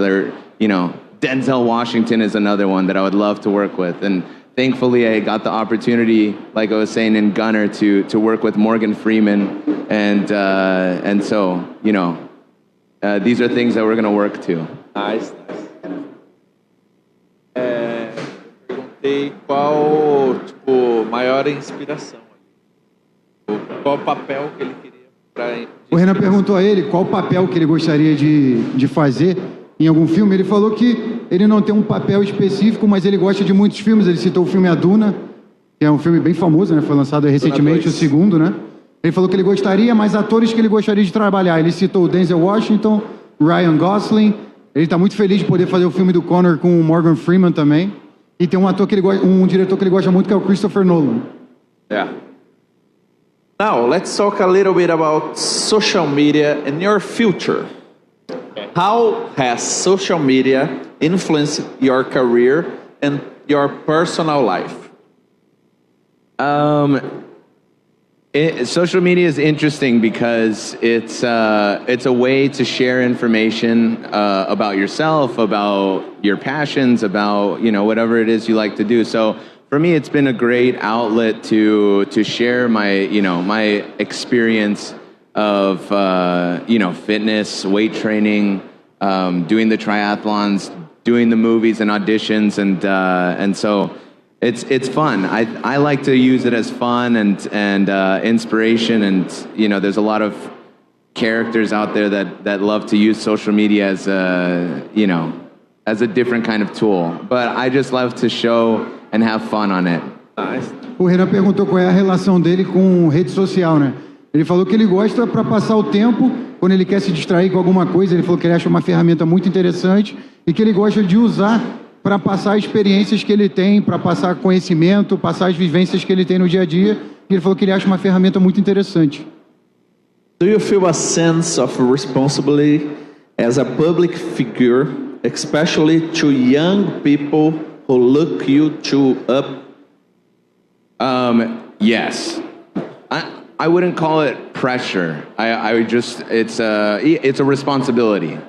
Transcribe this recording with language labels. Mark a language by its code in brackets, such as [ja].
[en] Or, you know, Denzel Washington is another one that I would love to work with. And thankfully, I got the opportunity, like I was saying in Gunner, to work with Morgan Freeman. And so, you know, these are things that we're going to work to. Nice. [pt] Perguntei qual, tipo, maior inspiração. Qual papel que ele queria para... O Renan perguntou a ele qual papel que ele gostaria de fazer em algum filme. Ele falou que ele não tem um papel específico, mas ele gosta de muitos filmes. Ele citou o filme A Duna, que é um filme bem famoso, né? Foi lançado recentemente, o segundo, né? Ele falou que ele gostaria, mas atores que ele gostaria de trabalhar. Ele citou o Denzel Washington, Ryan Gosling. Ele está muito feliz de poder fazer o filme do Connor com o Morgan Freeman também. E tem um ator que ele gosta, um diretor que ele gosta muito, que é o Christopher Nolan. [en] Yeah. Now, let's talk a little bit about social media and your future. How has social media influenced your career and your personal life? Social media is interesting because it's a way to share information about yourself, about your passions, about whatever it is you like to do. So for me, it's been a great outlet to share my my experience of fitness, weight training, doing the triathlons, doing the movies and auditions, and so. It's fun. I like to use it as fun and inspiration, and there's a lot of characters out there that love to use social media as a different kind of tool. But I just love to show and have fun on it. Nice. [pt] O Renan perguntou qual é a relação dele com rede social, né? Ele falou que ele gosta para passar o tempo, quando ele quer se distrair com alguma coisa. Ele falou que ele acha uma ferramenta muito interessante e que ele gosta de usar para passar experiências que ele tem, para passar conhecimento, passar as vivências que ele tem no dia a dia. E ele falou que ele acha uma ferramenta muito interessante. [en] Do you feel a sense of responsibility as a public figure, especially to young people who look you up? Yes. I wouldn't call it pressure. I would just, it's a responsibility.